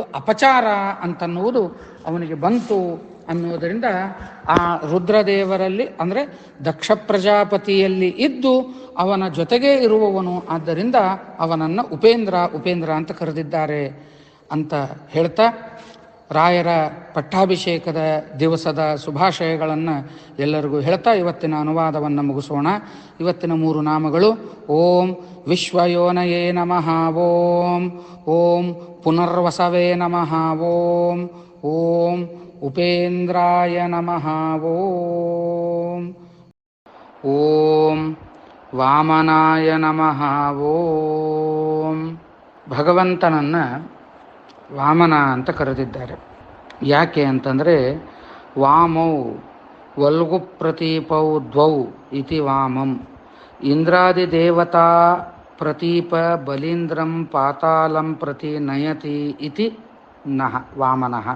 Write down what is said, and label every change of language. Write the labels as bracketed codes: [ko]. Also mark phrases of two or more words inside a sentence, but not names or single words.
[kn] ಅಪಚಾರ ಅಂತನ್ನುವುದು ಅವನಿಗೆ ಬಂತು ಅನ್ನುವುದರಿಂದ ಆ ರುದ್ರದೇವರಲ್ಲಿ ಅಂದರೆ ದಕ್ಷ ಪ್ರಜಾಪತಿಯಲ್ಲಿ ಇದ್ದು ಅವನ ಜೊತೆಗೇ ಇರುವವನು, ಆದ್ದರಿಂದ ಅವನನ್ನು ಉಪೇಂದ್ರ ಅಂತ ಕರೆದಿದ್ದಾರೆ ಅಂತ ಹೇಳ್ತಾ ರಾಯರ ಪಟ್ಟಾಭಿಷೇಕದ ದಿವಸದ ಶುಭಾಶಯಗಳನ್ನು ಎಲ್ಲರಿಗೂ ಹೇಳ್ತಾ ಇವತ್ತಿನ ಅನುವಾದವನ್ನು ಮುಗಿಸೋಣ. ಇವತ್ತಿನ 3 ನಾಮಗಳು: [sa] ಓಂ ವಿಶ್ವಯೋನಯೇ ನಮಃ, ಓಂ ಓಂ ಪುನರ್ವಸವೇ ನಮಃ, ಓಂ ಓಂ ಉಪೇಂದ್ರಾಯ ನಮಃ, ಓಂ ಓಂ ವಾಮನಾಯ ನಮಃ, ಓಂ. [kn] ಭಗವಂತನನ್ನು ವಾಮನ ಅಂತ ಕರೆದಿದ್ದಾರೆ. ಯಾಕೆ ಅಂತಂದರೆ [sa] ವಾಮೌ ವಲ್ಗು ಪ್ರತೀಪೌ ದ್ವೌ ಇತಿ ವಾಮಂ. ಇಂದ್ರಾದಿ ದೇವತಾ ಪ್ರತೀಪ ಬಲೀಂದ್ರಂ ಪಾತಾಳಂ ಪ್ರತಿ ನಯತಿ ಇತಿ ನಃ ವಾಮನಃ.